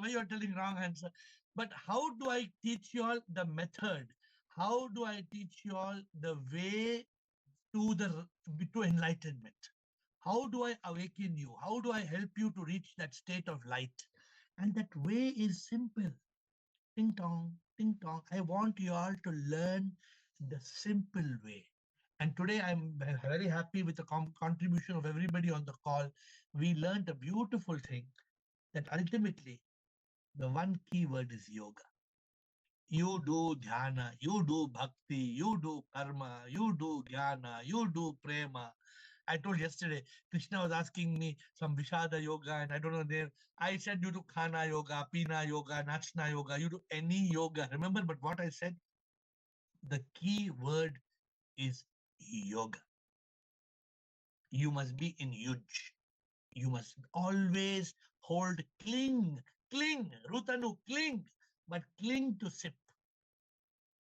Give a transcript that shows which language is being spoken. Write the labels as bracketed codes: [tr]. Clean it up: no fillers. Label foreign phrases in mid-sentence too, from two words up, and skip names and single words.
[en] Why you are telling wrong answer? But how do I teach you all the method? How do I teach you all the way to enlightenment? How do I awaken you? How do I help you to reach that state of light? And that way is simple. Ting tong, ting tong. I want you all to learn the simple way. And today I'm very happy with the contribution of everybody on the call. We learned a beautiful thing that ultimately the one key word is yoga. You do dhyana, you do bhakti, you do karma, you do jnana, you do prema. I told yesterday, Krishna was asking me some Vishada yoga, and I don't know there. I said you do khana yoga, pina yoga, nachna yoga, you do any yoga. Remember, but what I said? The key word is yoga. You must be in yuj. You must always hold, cling, Rutanu, cling, but cling to sip.